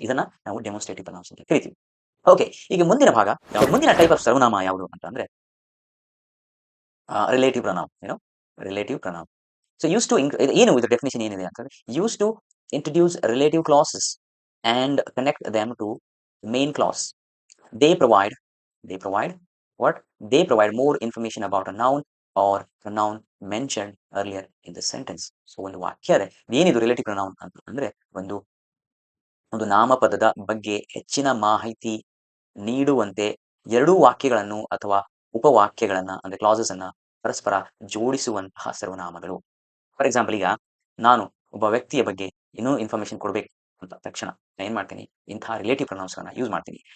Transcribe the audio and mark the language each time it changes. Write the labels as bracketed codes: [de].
[kn] ಇದನ್ನ ನಾವು demonstrative pronounce ಅಂತ ಕರಿತೀವಿ. ಓಕೆ, ಈಗ ಮುಂದಿನ ಟೈಪ್ ಆಫ್ ಸರ್ವನಾಮ ಯಾವುದು ಅಂತ ಅಂದ್ರೆ relative pronoun. Relative pronoun. [en] so use to [kn] ಏನು ಇದರ ಡೆಫಿನೇಷನ್ ಏನಿದೆ ಅಂತಂದ್ರೆ, [en] Use to introduce relative clauses and connect them to main clause. They provide what? They provide more information about a noun or pronoun mentioned earlier in the sentence. [kn] So ಒಂದು ವಾಕ್ಯ ಏನಿದು relative pronoun ಅಂತ ಅಂದ್ರೆ, ಒಂದು ನಾಮಪದದ ಬಗ್ಗೆ ಹೆಚ್ಚಿನ ಮಾಹಿತಿ ನೀಡುವಂತೆ ಎರಡೂ ವಾಕ್ಯಗಳನ್ನು ಅಥವಾ ಉಪವಾಕ್ಯಗಳನ್ನ ಅಂದ್ರೆ ಕ್ಲಾಸಸ್ ಅನ್ನ ಪರಸ್ಪರ ಜೋಡಿಸುವಂತಹ ಸರ್ವನಾಮಗಳು. ಫಾರ್ ಎಕ್ಸಾಂಪಲ್, ಈಗ ನಾನು ಒಬ್ಬ ವ್ಯಕ್ತಿಯ ಬಗ್ಗೆ ಇನ್ನೂ ಇನ್ಫಾರ್ಮೇಶನ್ ಕೊಡ್ಬೇಕು ಅಂತ ತಕ್ಷಣ ನಾನು ಏನ್ ಮಾಡ್ತೀನಿ, ಇಂತಹ ರಿಲೇಟಿವ್ ಪ್ರೊನೌನ್ಸ್ ಗಳನ್ನ ಯೂಸ್ ಮಾಡ್ತೀನಿ.